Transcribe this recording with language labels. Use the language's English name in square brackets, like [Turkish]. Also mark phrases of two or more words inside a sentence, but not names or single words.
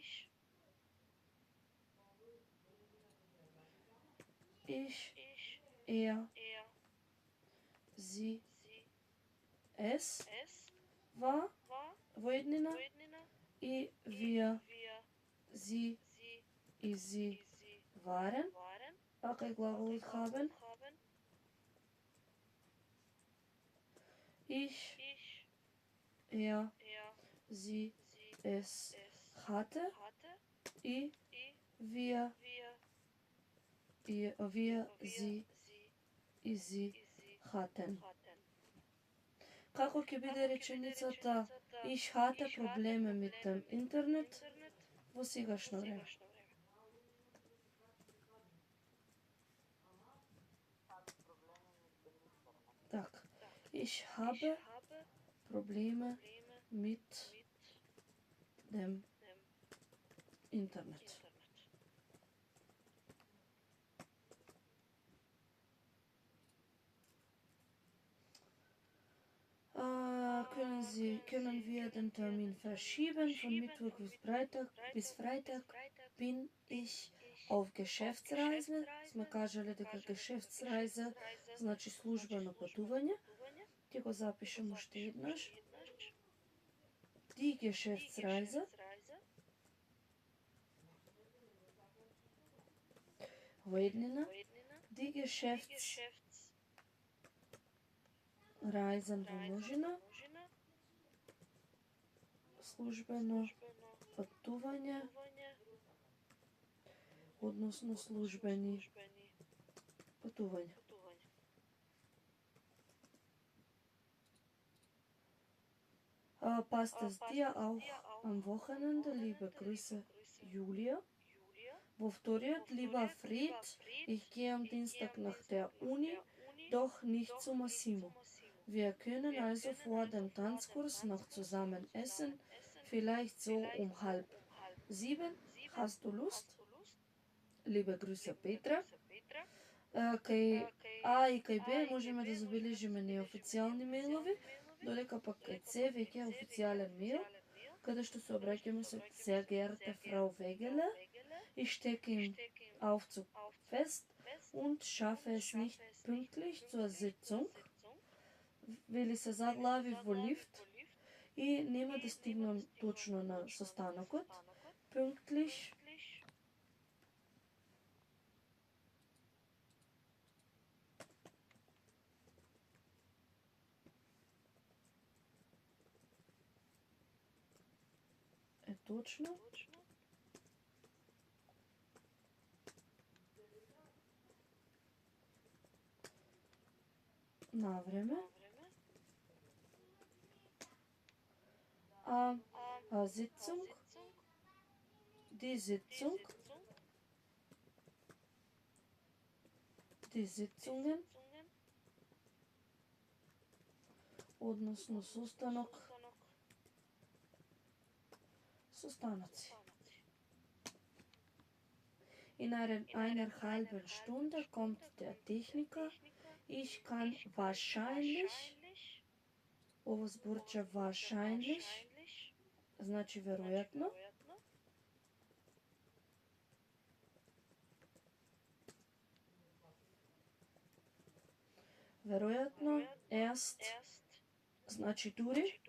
[German] er, sie, es, war, [Macedonian] во еднина, и [German] wir, sie [Macedonian] и [German] sie waren, [Macedonian] а кај глаголот haben, [German] ich, er, sie, es hatte, и wir, sie и sie hatten. [Macedonian] Како ќе биде реченицата [German] Ich hatte Probleme mit dem Internet [Macedonian] во сегашно време? Так, [German] ich habe Probleme mit dem Internet. Können wir den Termin verschieben von Mittwoch bis Freitag bin ich auf Geschäftsreise. [Macedonian] Сме кажале дека Geschäftsreise значи службено патување. Ќе го запишем уште еднаш. [German] Die Geschäftsreise [Macedonian] во еднина. [German] Die Geschäftsreisen [Macedonian] во множина. Службено патување, односно службени патувања. [German] Passt es dir auch am Wochenende, liebe Grüße, Julia? [Macedonian] Во вториот, [German] lieber Fried, ich gehe am Dienstag nach der Uni, doch nicht zu Massimo. Wir können also vor dem Tanzkurs noch zusammen essen, vielleicht so um 6:30. Hast du Lust? Liebe Grüße, Petra. [Macedonian] Кај А и кај Б можеме да забележиме неофицијални мејлови, додека пак кај С веќе е официјален мејл, каде што се обраќаме со [German] Sehr geehrte Frau Wegeler, ich stecke im Aufzug fest und schaffe es nicht pünktlich zur Sitzung. [Macedonian] Вели се заглавив во лифт и нема да стигнам точно на состанокот. Pünktlich е точно. На време. [German] Sitzung, die Sitzung, die Sitzungen, [Macedonian] односно состанок, состаноци. [German] In einer halben Stunde kommt der Techniker. Ich kann wahrscheinlich, [Macedonian] ово зборче wahrscheinlich, значи веројатно, веројатно, erst, значи дури,